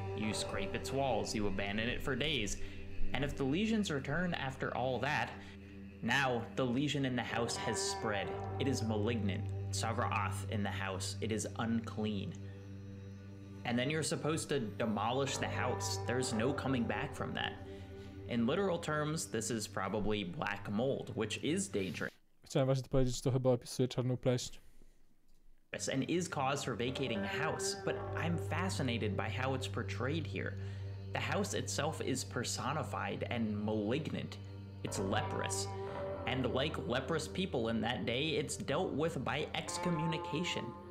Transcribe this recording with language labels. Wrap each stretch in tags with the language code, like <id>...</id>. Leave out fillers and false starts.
<en>You scrape its walls, you abandon it for days, and if the lesions return after all that, now the lesion in the house has spread. It is malignant. Savra'ath in the house. It is unclean. And then you're supposed to demolish the house. There's no coming back from that. In literal terms, this is probably black mold, which is dangerous.</en> <pl>Chciałem właśnie to powiedzieć, że to chyba opisuje czarną pleśń.</pl> <en>And is cause for vacating a house, but I'm fascinated by how it's portrayed here. The house itself is personified and malignant. It's leprous. And like leprous people in that day, it's dealt with by excommunication.</en>